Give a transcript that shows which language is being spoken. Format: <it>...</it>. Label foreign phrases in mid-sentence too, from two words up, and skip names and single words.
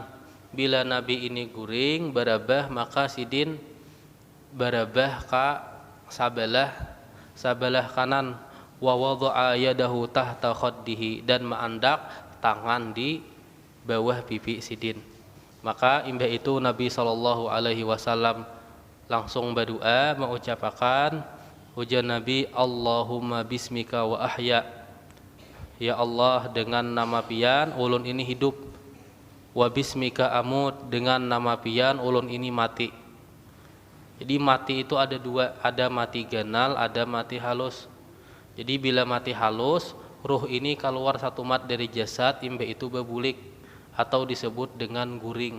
<bjn>Bila Nabi ini guring barabah, maka sidin barabah ka sabelah kanan.</bjn> <ar>ووضع يده تحت خده,</ar> <bjn>dan mengandak tangan di bawah pipi sidin. Maka imba itu Nabi SAW langsung berdoa mengucapkan ujian Nabi,</bjn> <ar>اللهم باسمك وأحيا.</ar> <bjn>Ya Allah, dengan nama pian ulun ini hidup.</bjn> <ar>وباسمك أموت,</ar> <bjn>dengan nama pian ulun ini mati. Jadi mati itu ada dua, ada mati ganal, ada mati halus. Jadi bila mati halus, ruh ini keluar satu mat dari jasad, imba itu bebulik atau disebut dengan guring.</bjn>